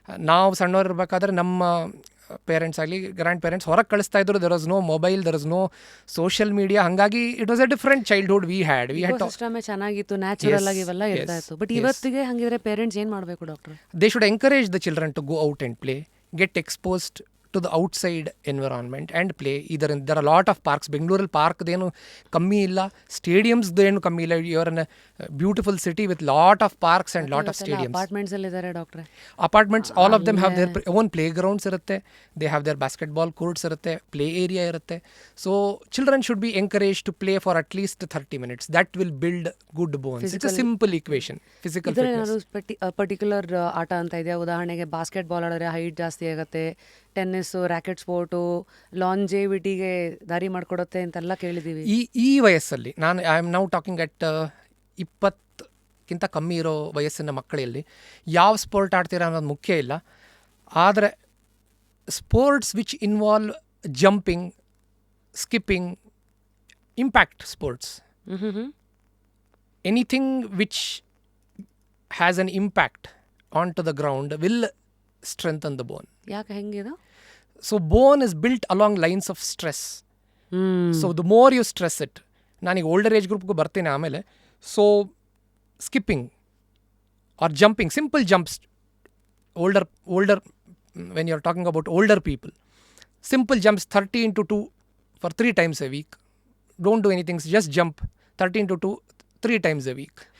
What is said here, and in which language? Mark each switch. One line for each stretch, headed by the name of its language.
Kannada: ನಾವು ಸಣ್ಣವ್ರು ಇರಬೇಕಾದ್ರೆ ನಮ್ಮ ಪೇರೆಂಟ್ಸ್ ಆಗಲಿ, ಗ್ರ್ಯಾಂಡ್ ಪೇರೆಂಟ್ಸ್ ಹೊರಗೆ ಕಳಿಸ್ತಾ ಇದ್ರು.
English: There was no mobile, there was no social media.
Kannada: ಹಾಗಾಗಿ
English: It was a different childhood we had.
Kannada: ಸಿಸ್ಟಮೇ ಚೆನ್ನಾಗಿತ್ತು, ನ್ಯಾಚುರಲ್ ಆಗಿ ಇವೆಲ್ಲ ಇರ್ತಾ ಇತ್ತು. ಬಟ್ ಇವತ್ತಿಗೆ ಹಂಗಿದ್ರೆ ಪೇರೆಂಟ್ಸ್ ಏನು ಮಾಡಬೇಕು doctor?
English: They should encourage the children to go out and play, get exposed to the outside environment and play. Either there are a lot of parks.
Kannada: ಬೆಂಗಳೂರಲ್ಲಿ ಪಾರ್ಕ್ದೇನು ಕಮ್ಮಿ ಇಲ್ಲ, ಸ್ಟೇಡಿಯಮ್ಸ್ದೇನು ಕಮ್ಮಿ ಇಲ್ಲ.
English: You are in beautiful city with lot of parks and lot of stadiums.
Kannada: Apartments ಅಲ್ಲಿ ಇದ್ದಾರೆ ಡಾಕ್ಟ್ರೆ.
English: apartments all of them have their own play grounds
Kannada: ಇರುತ್ತೆ,
English: They have their basketball courts ಇರುತ್ತೆ, play area ಇರುತ್ತೆ. So children should be encourage to play for at least 30 minutes. That will build good bones. It's a simple equation. Physical
Kannada: particular ಆಟ ಅಂತ ಇದೆಯಾ? ಉದಾಹರಣೆಗೆ basketball ಆಡಿದ್ರೆ height ಜಾಸ್ತಿ ಆಗುತ್ತೆ, tennis, racket sport ಲಾಂಜೆವಿಟಿಗೆ ದಾರಿ ಮಾಡಿಕೊಡುತ್ತೆ ಅಂತೆಲ್ಲ ಕೇಳಿದ್ದೀವಿ. ಈ ವಯಸ್ಸಲ್ಲಿ
English: I am now talking at
Kannada: 20ಕ್ಕಿಂತ ಕಮ್ಮಿ ಇರೋ ವಯಸ್ಸಿನ ಮಕ್ಕಳಲ್ಲಿ ಯಾವ ಸ್ಪೋರ್ಟ್ ಆಡ್ತೀರಾ ಅನ್ನೋದು ಮುಖ್ಯ ಇಲ್ಲ. ಆದರೆ
English: Sports which involve jumping, skipping, impact sports, anything which has an impact onto the ground will strengthen the bone.
Kannada: ಯಾಕೆ ಹೆಂಗಿದೆ?
English: So bone is built along lines of stress. So the more you stress it,
Kannada: ನಾನೀಗ older age ಗ್ರೂಪ್ಗೂ ಬರ್ತೀನಿ ಆಮೇಲೆ.
English: So skipping or jumping, simple jumps, older when you're talking about older people, simple jumps 30 into 2 for 3 times a week. Don't do anything, just jump 30 into 2 3 times a week.